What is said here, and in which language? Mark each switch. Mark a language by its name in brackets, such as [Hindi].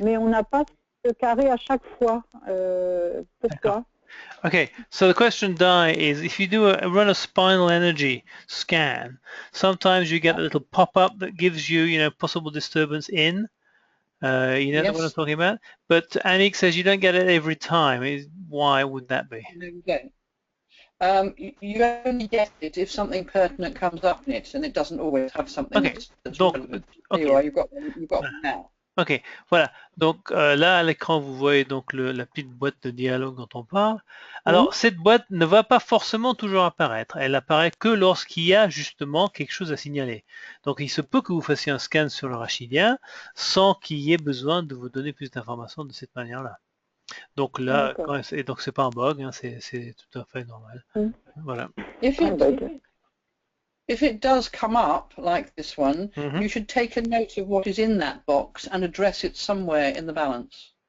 [French] mais on n'a pas ce carré à chaque fois. Pourquoi? [English] Okay, so the question, Di, is if you run a spinal energy scan, sometimes you get a little pop-up that gives you, possible disturbance in. You know what I'm Yes. talking about? But Anik says you don't get it every time. Why would that be? No, you don't. You only get it if something pertinent comes up in it, and it doesn't always have something Okay, that's [French] donc, [English] relevant. okay. Anyway, you've got them now. [French] Ok, voilà. Donc là à l'écran vous voyez donc la petite boîte de dialogue dont on parle. Alors cette boîte ne va pas forcément toujours apparaître. Elle apparaît que lorsqu'il y a justement quelque chose à signaler. Donc il se peut que vous fassiez un scan sur le rachidien sans qu'il y ait besoin de vous donner plus d'informations de cette manière-là. Donc là, et donc c'est pas un bug, hein, c'est tout à fait normal. Voilà. [English] If it does come up like this one, you should take a note of what is in that box and address it somewhere in the balance.